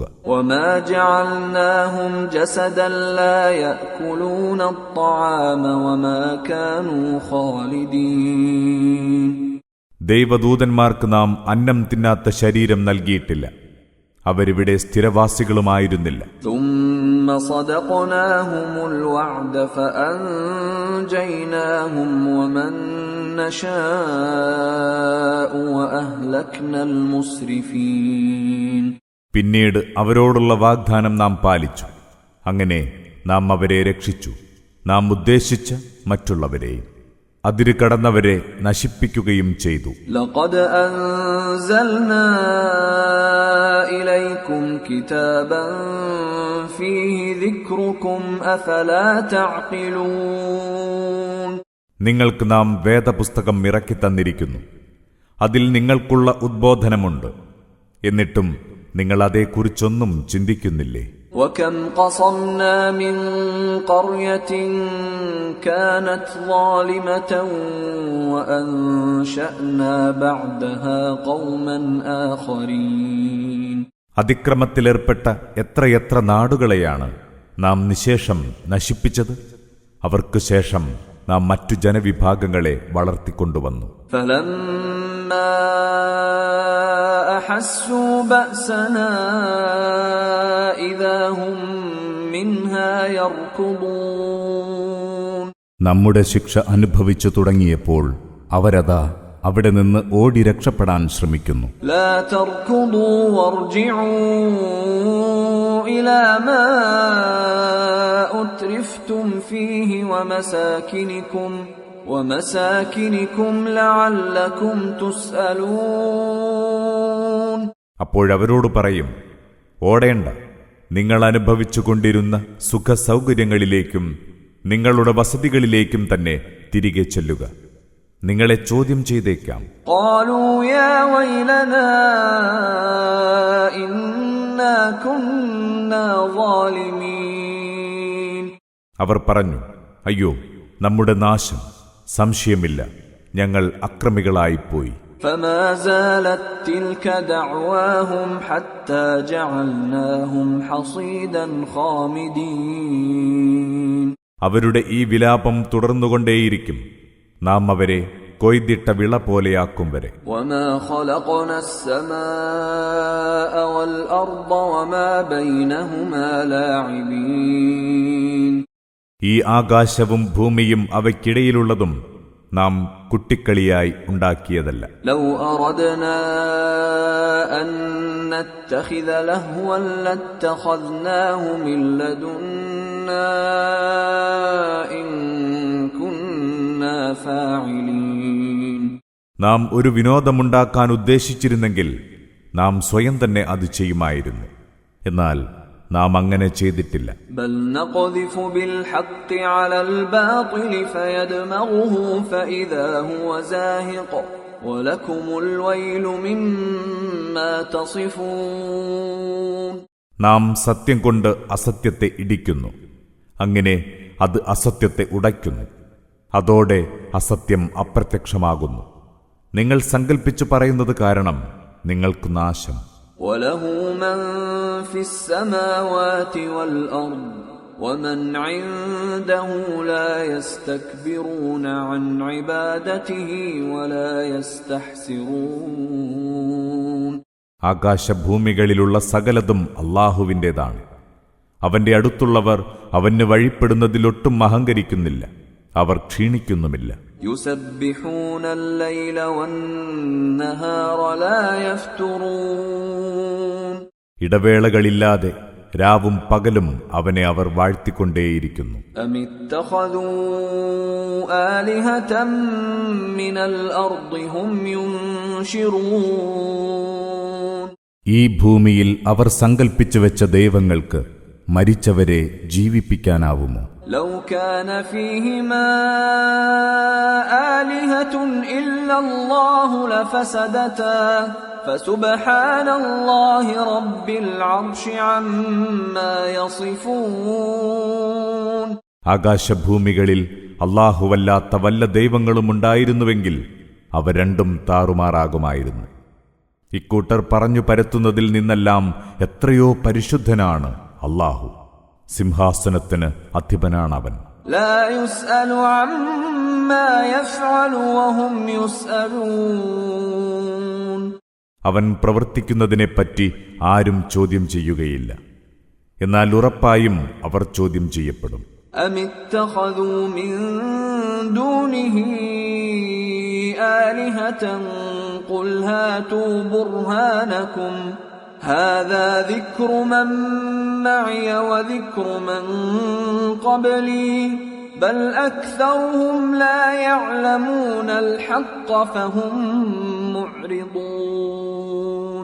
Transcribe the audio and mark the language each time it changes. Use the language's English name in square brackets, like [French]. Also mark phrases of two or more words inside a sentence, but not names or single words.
[Arabic] وما جعلناهم جسدا لا يأكلون الطعام وما كانوا خالدين. [Malayalam] ദൈവദൂതന്മാർക്ക് നാം അന്നം തിന്നാത്ത ശരീരം നൽകിയിട്ടില്ല, അവരിവിടെ സ്ഥിരവാസികളുമായിരുന്നില്ല. [Arabic] ثم صدقناهم الوعد فأنجيناهم ومن نشاء وأهلكنا المسرفين. [Malayalam] പിന്നീട് അവരോടുള്ള വാഗ്ദാനം നാം പാലിച്ചു. അങ്ങനെ നാം അവരെ രക്ഷിച്ചു, നാം ഉദ്ദേശിച്ച മറ്റുള്ളവരെയും അതിര് കടന്നവരെ നശിപ്പിക്കുകയും ചെയ്തു. [Arabic] لقد أنزلنا إليكم كتابا فيه ذكركم أفلا تعقلون. [Malayalam] നിങ്ങൾക്ക് നാം വേദപുസ്തകം ഇറക്കി തന്നിരിക്കുന്നു, അതിൽ നിങ്ങൾക്കുള്ള ഉദ്ബോധനമുണ്ട്. എന്നിട്ടും നിങ്ങൾ അതേക്കുറിച്ചൊന്നും ചിന്തിക്കുന്നില്ലേ? [Arabic] وكم قصمنا من قرية كانت ظالمة وأنشأنا بعدها قوما آخرين. [Malayalam] അതിക്രമത്തിലേർപ്പെട്ട എത്രയെത്ര നാടുകളെയാണ് നാം നിശേഷം നശിപ്പിച്ചത്. അവർക്ക് ശേഷം നാം മറ്റു ജനവിഭാഗങ്ങളെ വളർത്തിക്കൊണ്ടുവന്നു. [Arabic] فلما أحسوا بأسنا إذا هم منها يركضون. [Malayalam] നമ്മുടെ ശിക്ഷ അനുഭവിച്ചു തുടങ്ങിയപ്പോൾ അവരതാ അവിടെ നിന്ന് ഓടി രക്ഷപ്പെടാൻ ശ്രമിക്കുന്നു. [Arabic] لا تركضوا وارجعوا إلى ما أترفتم فيه ومساكنكم لعلكم تسألون. [Malayalam] അപ്പോഴവരോട് പറയും, ഓടേണ്ട, നിങ്ങൾ അനുഭവിച്ചുകൊണ്ടിരുന്ന സുഖസൗകര്യങ്ങളിലേക്കും നിങ്ങളുടെ വസതികളിലേക്കും തന്നെ തിരികെ ചെല്ലുക. നിങ്ങളെ ചോദ്യം ചെയ്തേക്കാം. [Arabic] قالوا يا ويلنا إنا كنا ظالمين. [Malayalam] അവർ പറഞ്ഞു, അയ്യോ, നമ്മുടെ നാശം, സംശയമില്ല, ഞങ്ങൾ അക്രമികളായിപ്പോയി. [Arabic] فما زالت تلك دعواهم حتى جعلناهم حصيدا خامدين. [Malayalam] അവരുടെ ഈ വിലാപം തുടർന്നുകൊണ്ടേയിരിക്കും, നാം അവരെ കൊയ്തിട്ട വിള പോലെയാക്കും വരെ. [Arabic] وما خلقنا السماء والأرض وما بينهما لاعبين. [Malayalam] ഈ ആകാശവും ഭൂമിയും അവയ്ക്കിടയിലുള്ളതും നാം കുട്ടിക്കളിയായി ഉണ്ടാക്കിയതല്ല. [Arabic] لو أردنا أن نتخذ لهوا لاتخذناه من لدنا إن كنا فاعلين. [Malayalam] നാം ഒരു വിനോദമുണ്ടാക്കാൻ ഉദ്ദേശിച്ചിരുന്നെങ്കിൽ നാം സ്വയം തന്നെ അത് ചെയ്യുമായിരുന്നു. എന്നാൽ നാം അങ്ങനെ ചെയ്തിട്ടില്ല. [Arabic] بل نقذف بالحق على الباطل فيدمغه فإذا هو زاهق ولكم الويل مما تصفون. [Malayalam] നാം സത്യം കൊണ്ട് അസത്യത്തെ ഇടിക്കുന്നു, അങ്ങനെ അത് അസത്യത്തെ ഉടയ്ക്കുന്നു. അതോടെ അസത്യം അപ്രത്യക്ഷമാകുന്നു. നിങ്ങൾ സങ്കൽപ്പിച്ചു പറയുന്നത് കാരണം നിങ്ങൾക്ക് നാശം. [Arabic] وله من في السماوات والأرض ومن عنده لا يستكبرون عن عبادته ولا يستحسرون. [Malayalam] ആകാശഭൂമികളിലുള്ള സകലതും അല്ലാഹുവിൻ്റെതാണ്. അവന്റെ അടുത്തുള്ളവർ അവന് വഴിപ്പെടുന്നതിലൊട്ടും അഹങ്കരിക്കുന്നില്ല, അവർ ക്ഷീണിക്കുന്നുമില്ല. [Arabic] يسبحون الليل والنهار لا يفترون. [Malayalam] ഇടവേളകളില്ലാതെ രാവും പകലും അവനെ അവർ വാഴ്ത്തിക്കൊണ്ടേയിരിക്കുന്നു. [Arabic] أم اتخذوا آلهة من الأرض هم ينشرون. [Malayalam] ഈ ഭൂമിയിൽ അവർ സങ്കൽപ്പിച്ചു വെച്ച ദൈവങ്ങൾക്ക് മരിച്ചവരെ ജീവിപ്പിക്കാനാവുമോ? [Arabic] لو كان فيهما آلهة إلا الله لفسدتا فسبحان الله رب العرش عما يصفون. [Malayalam] ആകാശഭൂമികളിൽ അല്ലാഹുവല്ലാത്ത വല്ല ദൈവങ്ങളുമുണ്ടായിരുന്നുവെങ്കിൽ അവ രണ്ടും താറുമാറാകുമായിരുന്നു. ഇക്കൂട്ടർ പറഞ്ഞു പരത്തുന്നതിൽ നിന്നെല്ലാം എത്രയോ പരിശുദ്ധനാണ് അല്ലാഹു. സിംഹാസനത്തിന് അധിപനാണവൻ. [Arabic] لا يسأل عما يفعل وهم يسألون. [Malayalam] അവൻ പ്രവർത്തിക്കുന്നതിനെപ്പറ്റി ആരും ചോദ്യം ചെയ്യുകയില്ല, എന്നാൽ ഉറപ്പായും അവർ ചോദ്യം ചെയ്യപ്പെടും. [Arabic] أم اتخذوا من دونه آلهة قل هاتوا برهانكم هذا ذكر من معي وذكر من قبلي بل أكثرهم لا يعلمون الحق فهم معرضون.